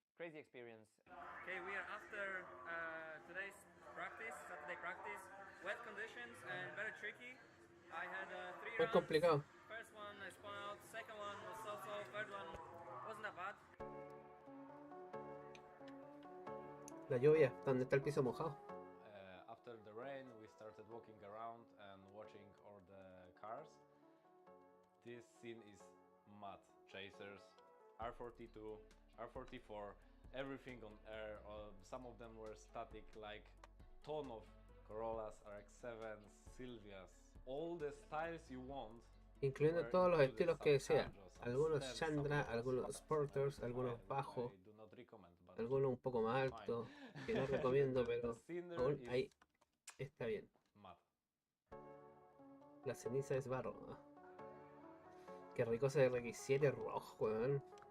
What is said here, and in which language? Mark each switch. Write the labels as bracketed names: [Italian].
[English] Crazy experience. Okay, we are after today's practice, Saturday practice. Wet conditions and very tricky. I had 3 rounds. [Spanish] complicado. [English] First one I spun out, second one was so-so, third one wasn't that bad. [Spanish] La lluvia, donde está el piso mojado. [English] After the rain, we started walking around and watching all the cars. This scene is mad. Chasers, R42, R44, everything on air. Some of them were static, like ton of Corollas, RX-7s, Silvias, all the styles you want. [Spanish] Incluyendo todos los estilos que desean. Algunos Chandra, algunos Sporters, algunos bajos, algunos un poco más altos, que no recomiendo, pero aún ahí está bien. La ceniza es barro. Qué rico ese RX7 rojo, weón.